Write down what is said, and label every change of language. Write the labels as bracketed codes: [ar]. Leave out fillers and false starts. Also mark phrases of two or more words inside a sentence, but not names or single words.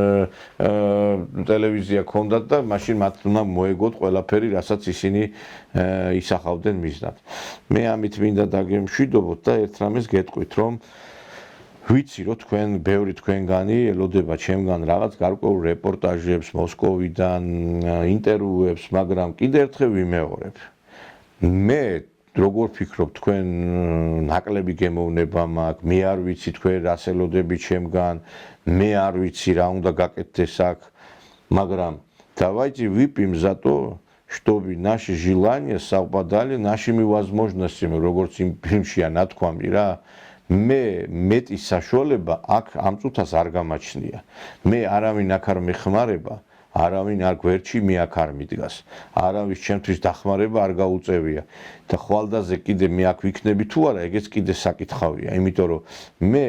[ka] ტელევიზია ქონდათ და მაშინ მათ უნდა მოეგოთ ყველაფერი რასაც ისინი ისახავდნენ მიზნად მე ამით მინდა დაგემშვიდობოთ და ერთ რამეს გეტყვით რომ ვიცი რომ თქვენ ბევრი თქვენგანი ელოდება ჩემგან რაღაც გარკვეულ რეპორტაჟებს მოსკოვიდან ინტერვიუებს მაგრამ კიდე ერთხელ ვიმეორებ მე როგორ ფიქრობ თქვენ ნაკლები გემოვნება მაქვს მე არ ვიცი თქვენ რას ელოდები ჩემგან მე არ ვიცი რა უნდა გაკეთდეს აქ მაგრამ [ru] давайте выпьем за то чтобы наши желания совпадали нашими возможностями [ka] როგორც იმ ფილმშია ნათქვამი რა მე მეტი საშუალება აქ ამ წუთას არ გამაჩნია მე არავინ აქ არ მეხმარება არავინ არ გვერდში მე აქ არ მიდგას არავის ჩემთვის დახმარება არ გაუწევია და ხვალდაზე კიდე მე აქ ვიქნები თუ არა ეგეც კიდე საკითხავია იმიტომ რომ მე